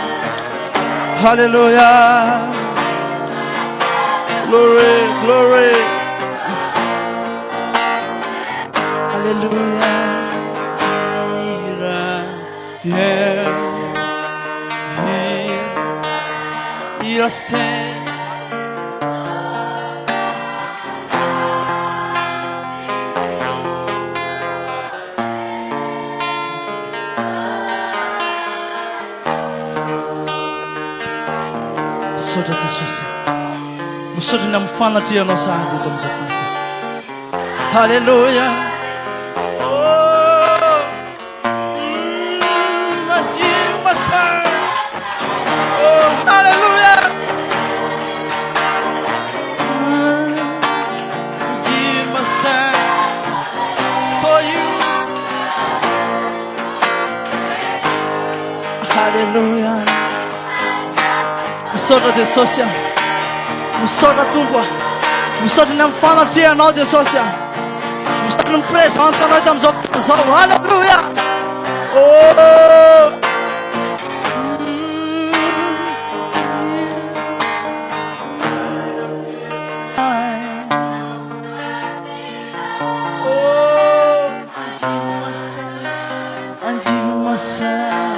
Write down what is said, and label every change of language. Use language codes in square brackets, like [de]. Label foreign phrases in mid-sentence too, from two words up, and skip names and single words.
[en] Hallelujah. Glory, glory. Hallelujah. Here, here I stand. [mg] Misaotra ty Jesosy. Misaotra ny amin'ny fanatrianao sahady eto amin'izao fotoana izao. Haleluya. [en] Oh, I give myself. Oh, haleluya. I give myself. So you. Haleluya. [mg] Misaotra Jesosy. Misaotra Tompo. Misaotra ny amin'ny fanatrianao Jesosy. Misaotra ny presansanao eto amin'izao fotoana izao. Haleluya. [en] Oh. I give myself.